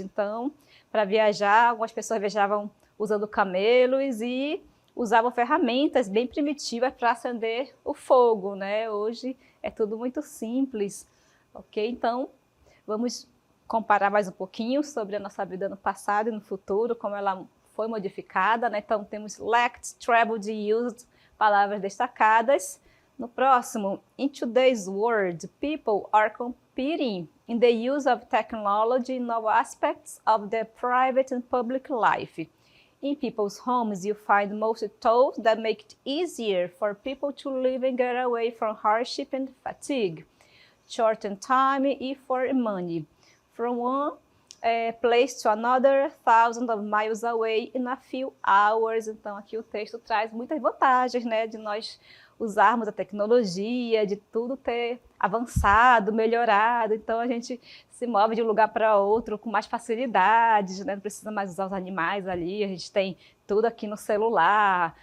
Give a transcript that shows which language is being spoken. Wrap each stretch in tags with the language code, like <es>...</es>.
<pt>Então, para viajar, algumas pessoas viajavam usando camelos e usavam ferramentas bem primitivas para acender o fogo, né? Hoje é tudo muito simples, ok? Então, vamos comparar mais um pouquinho sobre a nossa vida no passado e no futuro, como ela foi modificada, né? Então, temos lacked, traveled e used, palavras destacadas. No próximo,</pt> <en>in today's world, people are competing in the use of technology in all aspects of their private and public life. In people's homes, you find most tools that make it easier for people to live and get away from hardship and fatigue, shorten time and for money, from one place to another, thousands of miles away in a few hours.</en> <pt>Então, aqui o texto traz muitas vantagens, né, de nós usarmos a tecnologia, de tudo ter avançado, melhorado. Então, a gente se move de um lugar para outro com mais facilidades, né? Não precisa mais usar os animais ali, a gente tem tudo aqui no celular.</pt>